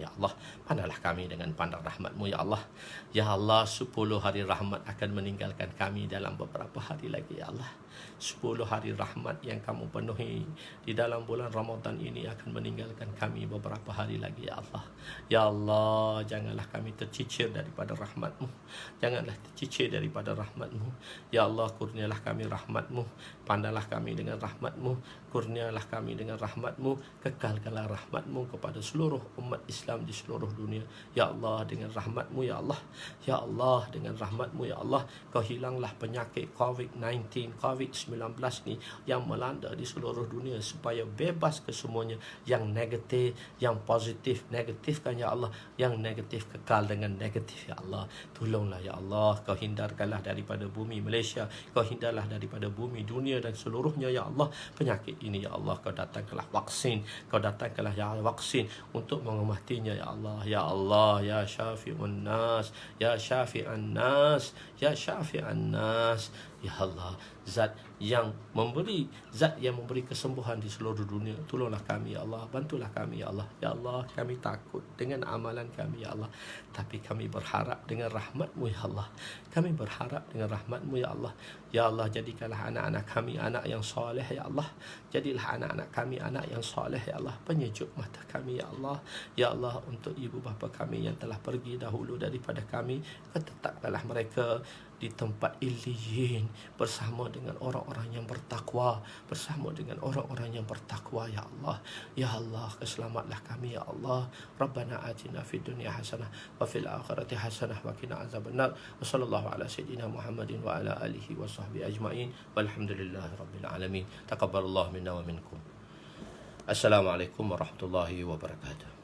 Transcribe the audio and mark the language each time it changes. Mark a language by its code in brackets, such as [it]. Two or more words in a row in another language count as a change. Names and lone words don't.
[ms] Ya Allah, pandanglah kami dengan pandang rahmat-Mu ya Allah. Ya Allah, 10 hari rahmat akan meninggalkan kami dalam beberapa hari lagi ya Allah. 10 hari rahmat yang kamu penuhi di dalam bulan Ramadan ini akan meninggalkan kami beberapa hari lagi ya Allah. Ya Allah, janganlah kami tercicir daripada rahmat-Mu. Janganlah tercicir daripada rahmat-Mu. Ya Allah, kurnialah kami rahmat-Mu. Pandanglah kami dengan rahmat-Mu. Kurnialah kami dengan rahmat-Mu. Kekalkanlah rahmat-Mu kepada seluruh umat Islam di seluruh dunia. Ya Allah, dengan rahmat-Mu ya Allah. Ya Allah, dengan rahmat-Mu ya Allah, Kau hilanglah penyakit COVID-19 ni yang melanda di seluruh dunia, supaya bebas ke semuanya. Yang negatif, yang positif, negatifkan ya Allah. Yang negatif kekal dengan negatif ya Allah. Tolonglah ya Allah, Kau hindarkanlah daripada bumi Malaysia, Kau hindarlah daripada bumi dunia dan seluruhnya ya Allah penyakit ini ya Allah. Kau datangkanlah vaksin, Kau datangkanlah ya vaksin untuk mengobatinya ya Allah. [ar] يا الله، يا شافي الناس، يا شافي الناس، يا شافي الناس. [ms] Ya Allah, zat yang memberi kesembuhan di seluruh dunia, tolonglah kami ya Allah, bantulah kami ya Allah. Ya Allah, kami takut dengan amalan kami ya Allah, tapi kami berharap dengan rahmat-Mu ya Allah. Kami berharap dengan rahmat-Mu ya Allah. Ya Allah, jadikanlah anak-anak kami anak yang soleh ya Allah. Jadilah anak-anak kami anak yang soleh ya Allah. Penyejuk mata kami ya Allah. Ya Allah, untuk ibu bapa kami yang telah pergi dahulu daripada kami, Kau tetapkanlah mereka di tempat Illiyin bersama dengan orang-orang yang bertakwa, bersama dengan orang-orang yang bertakwa ya Allah. Ya Allah, keselamatlah kami ya Allah. [ar] ربنا آتنا في الدنيا حسنة وفي الآخرة حسنة وقنا عذاب النار. وصلى الله على سيدنا محمد وعلى آله وصحبه أجمعين. والحمد لله رب العالمين. تقبل الله منا ومنكم. السلام عليكم ورحمة الله وبركاته.